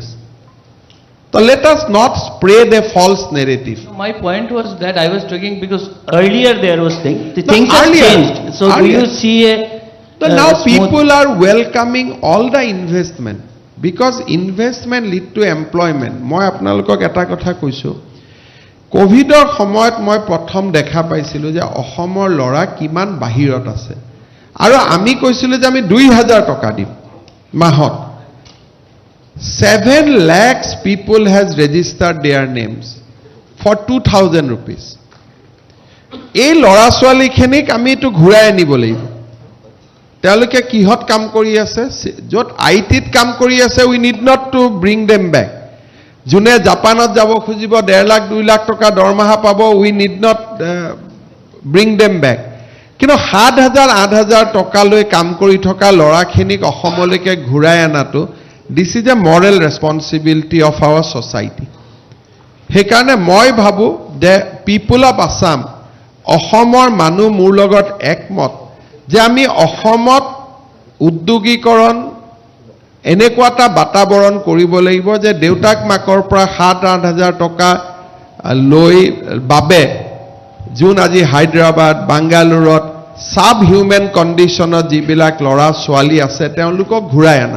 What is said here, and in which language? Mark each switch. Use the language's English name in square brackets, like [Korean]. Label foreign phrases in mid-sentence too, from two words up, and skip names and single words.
[English] So let us not spread a false narrative. My point was that I was talking because earlier there was things. The No, things have earlier. changed. So do Earlier. you see a So now people are welcoming all the investment because investment lead to employment. [Assamese] মই আপোনালোকক এটা কথা কৈছো কোভিডৰ সময়ত মই প্ৰথম দেখা পাইছিলো যে অসমৰ লৰা কিমান বাহিৰত আছে আৰু আমি কৈছিলো যে আমি 2000 টকা দিম মাহত [English] 7 lakhs people has registered their names for 2000 rupees. [Assamese] এই লৰা ছোৱালীখিনিক আমি তো ঘূৰাই আনিব লাগিব তেওঁলোকে কিহত কাম কৰি আছে যত আইটিত কাম কৰি আছে [English] we need not to bring them back. [Assamese] যোনে জাপানত যাব খুজিব 1.5 লাখ 2 লাখ টকা দৰমহা পাব [English] we need not bring them back. [Assamese] কিন্তু 7,000 8,000 টকালৈ কাম কৰি থকা ল'ৰাখিনিক অসমলৈকে ঘূৰাই আনাটো [English] this is a moral responsibility of our society. [Assamese] সেইকাৰণে মই ভাবোঁ যে [English] people of Assam, [Assamese] অসমৰ মানুহ মোৰ লগত একমত যে আমি অসমত উদ্যোগীকৰণ এনেকুৱা এটা বাতাবৰণ কৰিব লাগিব যে দেউতাক মাকৰ পৰা 7-8 হাজাৰ টকা লৈ বাবে যোন আজি হায়দৰাবাদ, বাংগালোৰত [English] sub human conditionত [Assamese] যিবিলাক ল'ৰা ছোৱালী আছে তেওঁলোকক ঘূৰাই আনা।